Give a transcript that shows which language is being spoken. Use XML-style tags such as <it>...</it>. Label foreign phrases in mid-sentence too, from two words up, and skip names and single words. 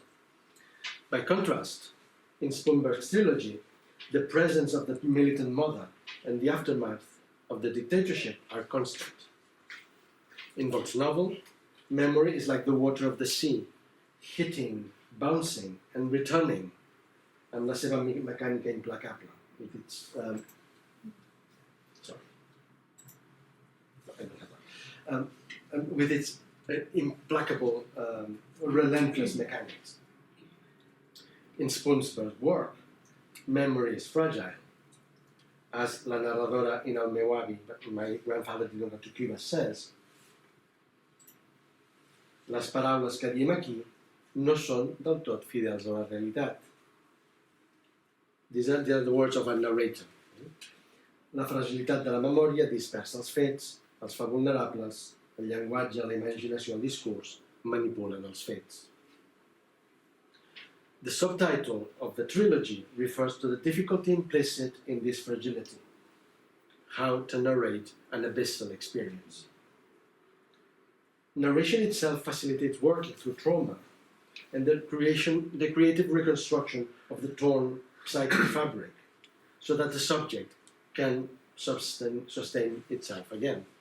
<en>By contrast, in Spoonberg's trilogy, the presence of the militant mother and the aftermath of the dictatorship are constant. In Vought's novel, memory is like the water of the sea, hitting, bouncing, and returning,</en> <ca>amb la seva mecànica implacable,</ca> <en>with its with its implacable, relentless mechanics. In Spoonberg's work, memory is fragile. As</en> <ca>la narradora</ca> <en>in El meu avi, My Grandfather Didn't Go to Cuba, says,</en> <ca>les paraules que diem aquí no són del tot fidels a la realitat.</ca> <en>These are the words of a narrator.</en> <ca>La fragilitat de la memòria dispersa els fets, els fa vulnerables, el llenguatge, la imaginació, el discurs manipulen els fets.</ca> <en>The subtitle of the trilogy refers to the difficulty implicit in this fragility, how to narrate an abyssal experience. Narration itself facilitates working through trauma and the creative reconstruction of the torn psychic fabric, so that the subject can sustain itself again.</en>